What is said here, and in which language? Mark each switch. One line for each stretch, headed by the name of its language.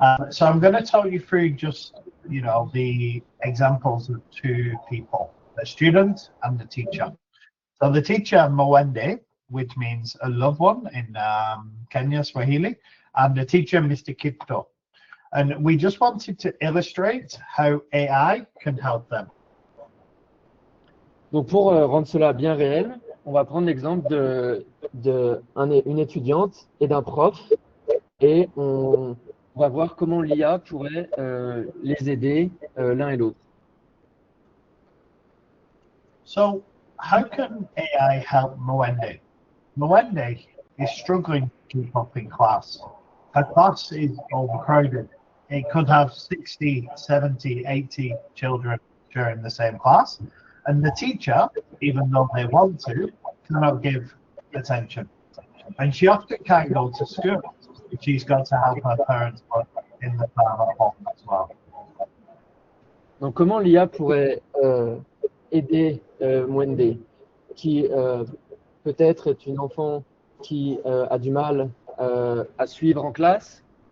English: So I'm going to talk you through just, the examples of two people, the student and the teacher. So the teacher, Mwende, which means a loved one in Kenya, Swahili, and the teacher, Mr. Kipto. And we just wanted to illustrate how AI can help them.
French: Donc pour rendre cela bien réel, on va prendre l'exemple d'une étudiante et d'un prof, et on va voir comment l'IA pourrait les aider l'un et l'autre.
English: So how can AI help Mwende? Mwende is struggling to keep up in class. Her class is overcrowded. It could have 60, 70, 80 children during the same class. And the teacher, even though they want to, cannot give attention. And she often can't go to school. She's got to help her parents in the farm at home as well.
French: Donc comment l'IA pourrait aider Mwende, qui peut-être est une enfant qui a du mal à suivre en classe.